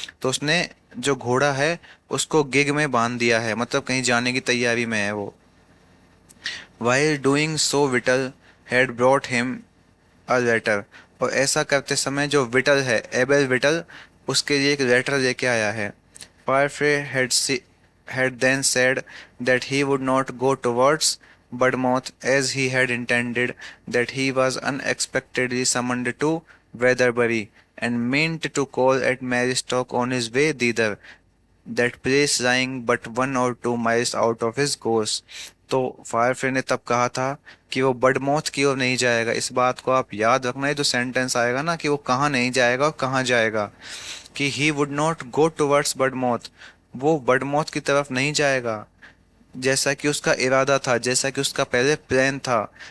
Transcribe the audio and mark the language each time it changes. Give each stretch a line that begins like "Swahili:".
Hindi: तो उसने जो घोड़ा है उसको गिग में बांध दिया है, मतलब कहीं जाने की तैयारी में है वो।
English: While doing so Whittle had brought him a letter.
Hindi: और ऐसा करते समय जो विटल है, एबेल विटल, उसके लिए एक लेटर लेके आया है।
English: Farfrae had then said that he would not go towards Budmouth as he had intended, that he was unexpectedly summoned to Weatherbury and meant to call at Marystoke on his way thither, that place lying but 1 or 2 miles out of his course.
Hindi: तो फायरफ्रे ने तब कहा था कि वो बडमौथ की ओर नहीं जाएगा। इस बात को आप याद रखना है, जो सेंटेंस आएगा ना, कि वो कहाँ नहीं जाएगा और कहाँ जाएगा। कि
English: he would not go towards Budmouth,
Hindi: वो बडमौथ की तरफ नहीं जाएगा जैसा कि उसका इरादा था, जैसा कि उसका पहले प्लान था।